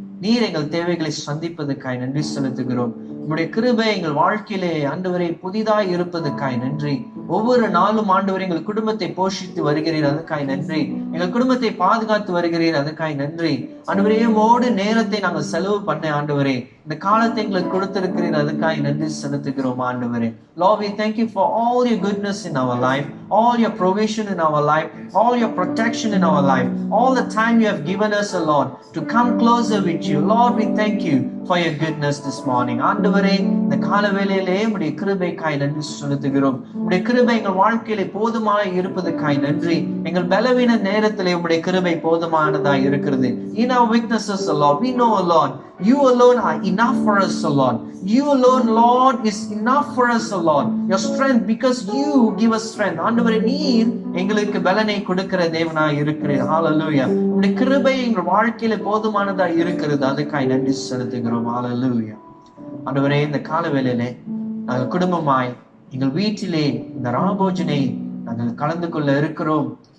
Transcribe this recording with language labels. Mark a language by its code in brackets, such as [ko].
[ta] நீர் எங்கள் தேவைகளை சந்திப்பதற்காய் நன்றி செலுத்துகிறோம். உம்முடைய கிருபை எங்கள் வாழ்க்கையிலே ஆண்டவரே புதிதாய் இருப்பதற்காய் நன்றி. ஒவ்வொரு நாளும் ஆண்டவரே எங்கள் குடும்பத்தை போஷித்து வருகிறீர், அதுக்காய் நன்றி. எங்கள் குடும்பத்தை பாதுகாத்து வருகிறீர், அதுக்காய் நன்றி. ஆண்டவரே, உம்மோடு நேரத்தை நாங்கள் செலவு பண்ண ஆண்டவரே இந்த காலத்தை எங்களுக்கு கொடுத்திருக்கிறீர், அதுக்காய் நன்றி செலுத்துகிறோம் ஆண்டவரே. [en] Lord, we thank you for all your goodness in our life, all your provision in our life, all your protection in our life, all the time you have given us, Lord, to come closer with you. Lord, we thank you for your goodness this morning. [ta] ஆண்டவரே, இந்த கால வேளையிலே உம்முடைய கிருபைக்காய் நன்றி செலுத்துகிறோம். உம்முடைய கிருபை எங்கள் வாழ்க்கையிலே போதுமாய் இருப்பதற்காய் நன்றி. எங்கள் பலவீன நேரத்திலே உம்முடைய கிருபை போதுமானதாய் இருக்கிறது. [en] In our weaknesses, Lord, we know, Lord, you alone are enough for us, Lord. You alone, Lord, is enough for us, Lord. Your strength, because you give us strength. [ta] ஆண்டவரே, நீர் எங்களுக்கு பலனை கொடுக்கிற தேவனாய் இருக்கிறீர். ஹalleluya. உம்முடைய கிருபை எங்கள் வாழ்க்கையிலே போதுமானதாய் இருக்கிறது, அதுக்காய் நன்றி செலுத்துகிறோம். ஹalleluya. ஆண்டவரே, இந்த கால வேளையிலே நாங்கள் குடும்பமாய் எங்கள் வீட்டிலே இந்த ராபோஜனை நாங்கள் கலந்து கொள்ள இருக்கிறோம்.